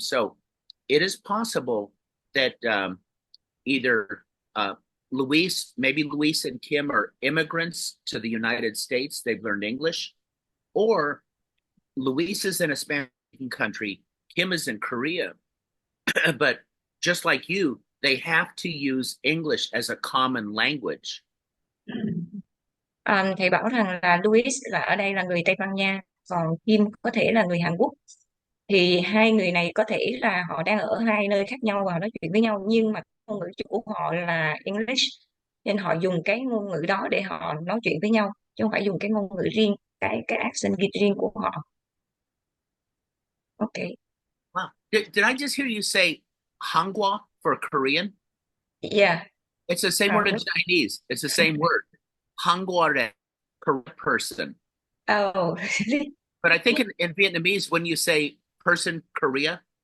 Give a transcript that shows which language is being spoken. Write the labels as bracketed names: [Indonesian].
[English] So it is possible that either maybe Luis and Kim are immigrants to the United States. They've learned English. Or Luis is in a Spanish-speaking country. Kim is in Korea. But just like you, they have to use English as a common language. [Vietnamese] Thầy bảo rằng là Louis là ở đây là người Tây Ban Nha, còn Kim có thể là người Hàn Quốc. Thì hai người này có thể là họ đang ở hai nơi khác nhau và nói chuyện với nhau, nhưng mà ngôn ngữ chủ của họ là English, nên họ dùng cái ngôn ngữ đó để họ nói chuyện với nhau, chứ không phải dùng cái ngôn ngữ riêng, cái accent Việt riêng của họ. [English] Okay. Wow. Did I just hear you say Hangua for Korean? Yeah. It's the same word in Chinese. It's the same word. Hangua, correct person. Oh. But I think in Vietnamese, when you say person Korea,